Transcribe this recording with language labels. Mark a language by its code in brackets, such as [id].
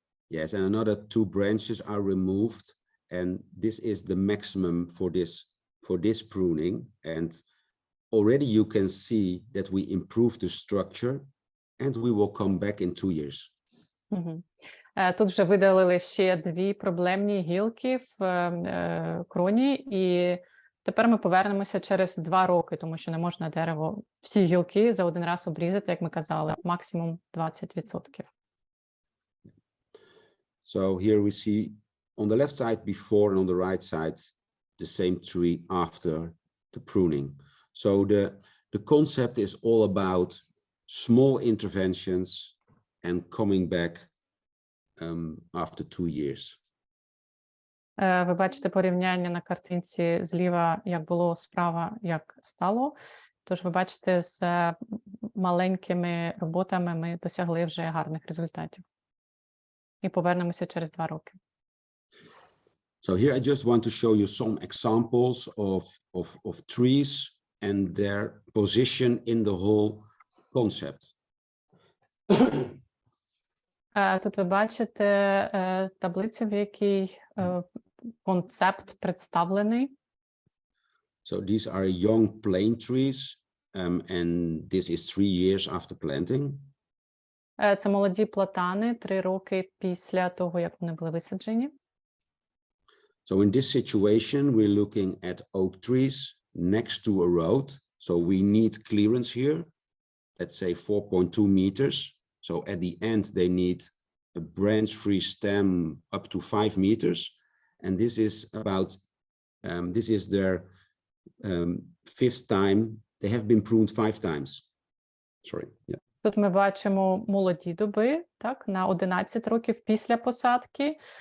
[en] Yes, and another 2 branches are removed, and this is the maximum for this pruning. And already you can see that we improve the structure, and we will come back in 2 years. [uk] Тут вже видалили ще 2 проблемні гілки в кроні, і тепер ми повернемося через 2 роки, тому що не можна дерево, всі гілки за один раз обрізати, як ми казали, максимум 20%. [en] So here we see on the left side before and on the right side the same tree after the pruning. So the concept is all about small interventions and coming back after 2 years. [uk] Ви бачите порівняння на картинці зліва, як було, справа, як стало. Тож ви бачите, з маленькими роботами ми досягли вже гарних результатів. І повернемося через 2 роки. [en] So here I just want to show you some examples of trees and their position in the whole concept. [uk] Тут ви бачите таблицю, в якій концепт представлений. [en] So these are young plane trees, and this is 3 years after planting. [uk] Це молоді платани 3 роки після того, як вони були висаджені. [en] So in this situation, we're looking at oak trees next to a road. So we need clearance here, let's say 4.2 meters. So at the end, they need a branch-free stem up to 5 meters. And this is about, this is their 5th time. They have been pruned 5 times. Sorry. Yeah. [uk] Тут ми бачимо молоді дуби, так, на 11 років після посадки.